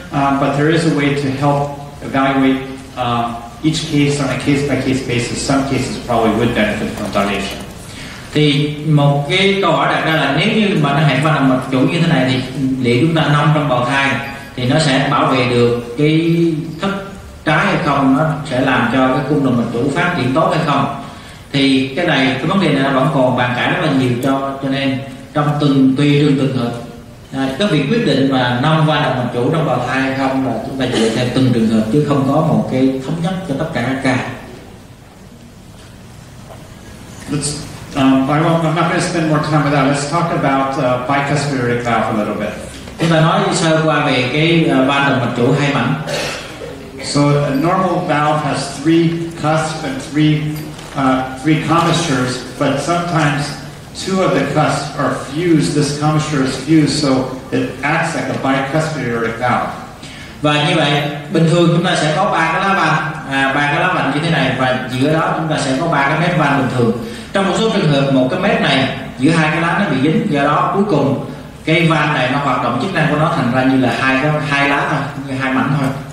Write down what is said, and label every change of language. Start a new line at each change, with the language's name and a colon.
English: But there is a way to help evaluate each case on a case-by-case basis. Some cases probably would benefit from dilation.
Vietnamese: Thì một cái câu hỏi đặt ra là nếu như mà nó hẹp van động mạch chủ như thế này thì liệu chúng ta nong trong bào thai thì nó sẽ bảo vệ được cái thất trái hay không, nó sẽ làm cho cái cung động mạch chủ phát triển tốt hay không? Thì cái vấn đề này vẫn còn bàn cãi rất là nhiều, cho nên tùy từng hợp, cái việc quyết định mà nong van động mạch chủ trong bào thai hay không là chúng ta dựa theo từng trường hợp, chứ không có một cái thống nhất cho tất cả các ca.
English: I'm not going to spend more time with that. Let's talk about bicuspid aortic valve a little bit.
Vietnamese: Chúng ta nói sơ qua về cái van động mạch chủ hai mảnh.
English: So a normal valve has three cusps and three commissures, but sometimes two of the cusps are fused. This commissure is fused, so it acts like a bicuspid aortic valve.
Vietnamese: Và như vậy bình thường chúng ta sẽ có ba cái lá vành như thế này, và giữa đó chúng ta sẽ có ba cái mép van bình thường. Trong một số trường hợp một cái mép này giữa hai cái lá nó bị dính, do đó cuối cùng cái van này nó hoạt động chức năng của nó thành ra như là hai lá thôi, như hai mảnh thôi.